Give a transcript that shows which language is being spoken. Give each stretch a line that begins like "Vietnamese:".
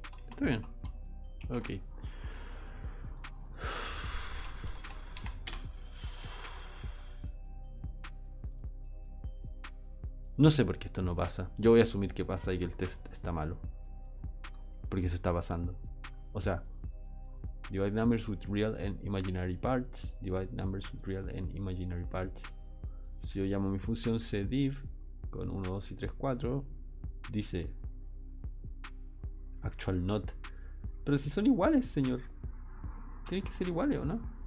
Spanish: Está bien. Ok. No sé por qué esto no pasa. Yo voy a asumir que pasa y que el test está malo. Porque eso está pasando. O sea,
English: divide numbers with real and imaginary parts. Divide numbers with real and imaginary parts.
Spanish: Si yo llamo mi función cdiv con 1, 2 y 3, 4, dice
English: actual not.
Spanish: Pero si son iguales, señor. Tienen que ser iguales, ¿o no?